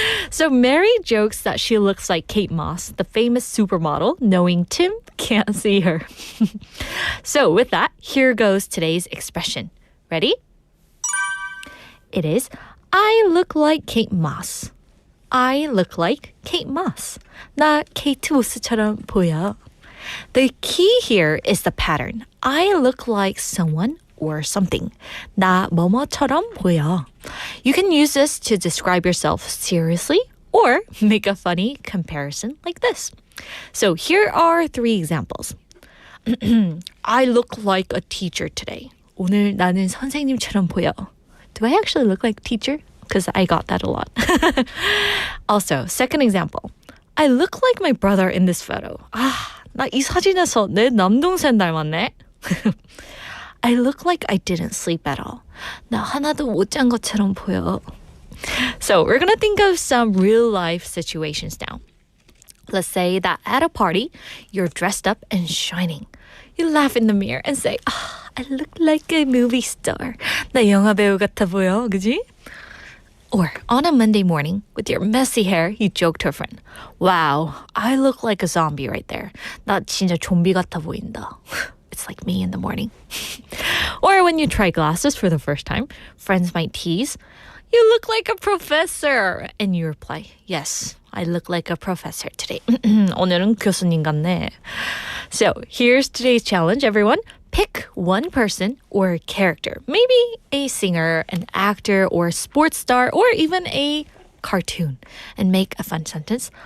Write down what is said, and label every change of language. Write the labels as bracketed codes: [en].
[en] So Mary jokes that she looks like Kate Moss, the famous supermodel, knowing Tim can't see her. So with that, here goes today's expression. Ready? It is, I look like Kate Moss. I look like Kate Moss. [ko] 나 케이트 모스처럼 보여. [en] The key here is the pattern. I look like someone or something. [ko] 나 뭐뭐처럼 보여. [en] You can use this to describe yourself seriously or make a funny comparison like this. So here are 3 examples. I look like a teacher today. [ko] 오늘 나는 선생님처럼 보여. [en] Do I actually look like a teacher? Because I got that a lot. Also, second example. I look like my brother in this photo. [ko] 나 이 사진에서 내 남동생 닮았네. [en] I look like I didn't sleep at all. [ko] 나 하나도 못 잔 것처럼 보여. [en] So we're gonna think of some real life situations now. Let's say that at a party, you're dressed up and shining. You laugh in the mirror and say, I look like a movie star. [ko] 나 영화 배우 같아 보여, 그지? [en] Or on a Monday morning, with your messy hair, you joke to a friend. Wow, I look like a zombie right there. [ko] 나 진짜 좀비 같아 보인다. [en] It's like me in the morning. Or when you try glasses for the first time, friends might tease, you look like a professor. And you reply, yes, I look like a professor today. [ko] 오늘은 교수님 같네. [en] So here's today's challenge, everyone. Pick one person or character, maybe a singer, an actor, or a sports star, or even a cartoon, and make a fun sentence.